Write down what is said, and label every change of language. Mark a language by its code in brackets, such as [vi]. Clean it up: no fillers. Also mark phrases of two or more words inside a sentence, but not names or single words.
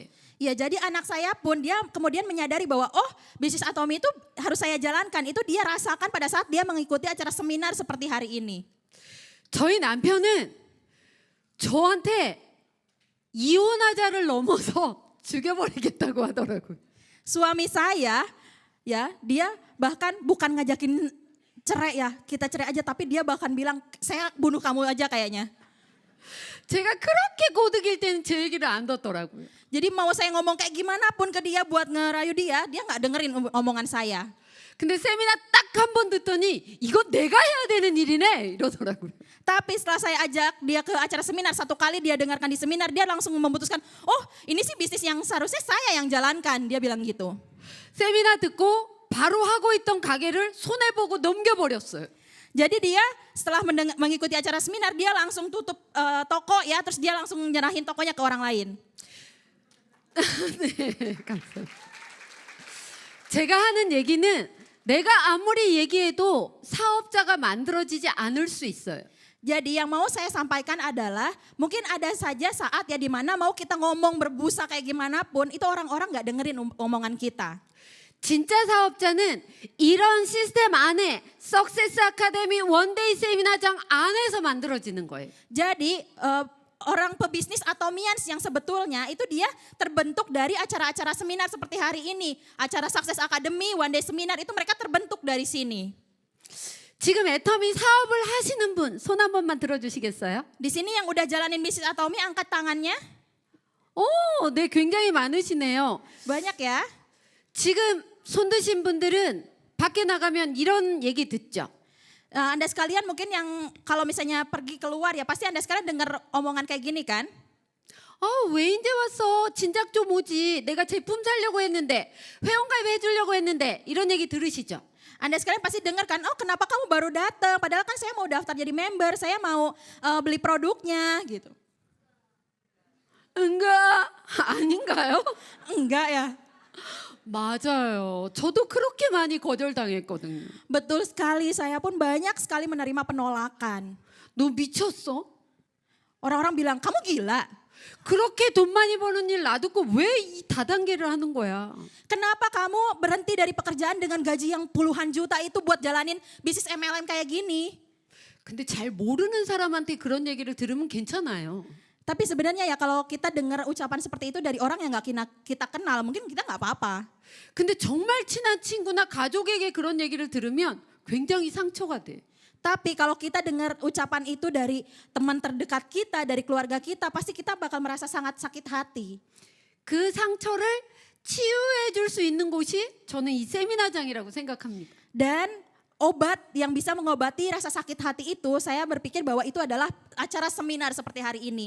[id] Ya jadi anak saya pun dia kemudian menyadari bahwa bisnis Atomi itu harus saya jalankan. Itu dia rasakan pada saat dia mengikuti acara seminar seperti hari ini. [ko] 저희 남편은 저한테 이혼하자를 넘어서 죽여버리겠다고 하더라고요. [id] Suami saya ya dia bahkan bukan ngajakin cerai ya, kita cerai aja, tapi dia bahkan bilang saya bunuh kamu aja kayaknya. [ko] 제가 그렇게 고득일 때는 제 얘기를 안 듣더라고요. [id] Jadi mau saya ngomong kayak gimana pun ke dia buat ngerayu dia nggak dengerin omongan saya. [ko] 근데 세미나 딱 한 번 듣더니 이거 내가 해야 되는 일이네 이러더라고요. [id] Tapi setelah saya ajak dia ke acara seminar, satu kali dia dengarkan di seminar, dia langsung memutuskan, ini sih bisnis yang seharusnya saya yang jalankan, dia bilang gitu. [ko] 세미나 듣고 바로 하고 있던 가게를 손해보고 넘겨버렸어요. [id] Jadi dia setelah mengikuti acara seminar, dia langsung tutup toko ya, terus dia langsung nyerahin tokonya ke orang lain. [ko] 네, 감사합니다. 제가 하는 얘기는 내가 아무리 얘기해도 사업자가 만들어지지 않을 수 있어요. [id] Jadi yang mau saya sampaikan adalah mungkin ada saja saat ya di mana mau kita ngomong berbusa kayak gimana pun itu orang-orang nggak dengerin omongan kita. [ko] 진짜 사업자는 이런 시스템 안에 석세스 아카데미 원데이 세미나장 안에서 만들어지는 거예요. [id] Jadi orang pebisnis Atomians yang sebetulnya itu dia terbentuk dari acara-acara seminar seperti hari ini. Acara Success Academy, One Day Seminar itu mereka terbentuk dari sini. [ko] 지금 애터미 사업을 하시는 분 손 한 번만 들어주시겠어요? [id] Di sini yang udah jalanin bisnis Atomi angkat tangannya. [ko] 네, 굉장히 많으시네요. [id] Banyak ya. [ko] 지금 손 드신 분들은 밖에 나가면 이런 얘기 듣죠. [id] Anda sekalian mungkin yang kalau misalnya pergi keluar ya pasti Anda sekalian dengar omongan kayak gini kan. [ko] 왜 이제 왔어? 진작 좀 오지. 내가 제품 살려고 했는데 회원가입 해주려고 했는데 이런 얘기 들으시죠? [id] Anda sekalian pasti dengar kan, kenapa kamu baru datang? Padahal kan saya mau daftar jadi member, saya mau beli produknya gitu. [ko] 아닌가요? [id] Enggak ya. [ko] 맞아요. 저도 그렇게 많이 거절당했거든요. [id] Betul sekali, saya pun banyak sekali menerima penolakan. [ko] 너 미쳤어? [id] Orang-orang bilang, kamu gila. [ko] 그렇게 돈 많이 버는 일 놔두고 왜 이 다단계를 하는 거야? [id] Kenapa kamu berhenti dari pekerjaan dengan gaji yang puluhan juta itu buat jalanin bisnis MLM kayak gini? [ko] 근데 잘 모르는 사람한테 그런 얘기를 들으면 괜찮아요. [id] Tapi sebenarnya ya kalau kita dengar ucapan seperti itu dari orang yang nggak kita kenal, mungkin kita nggak apa-apa. [ko] 근데 정말 친한 친구나 가족에게 그런 얘기를 들으면 굉장히 상처가 돼. [id] Tapi kalau kita dengar ucapan itu dari teman terdekat kita, dari keluarga kita, pasti kita bakal merasa sangat sakit hati. [ko] 그 상처를 치유해 줄 수 있는 곳이 저는 이 세미나장이라고 생각합니다. [id] Dan obat yang bisa mengobati rasa sakit hati itu, saya berpikir bahwa itu adalah acara seminar seperti hari ini.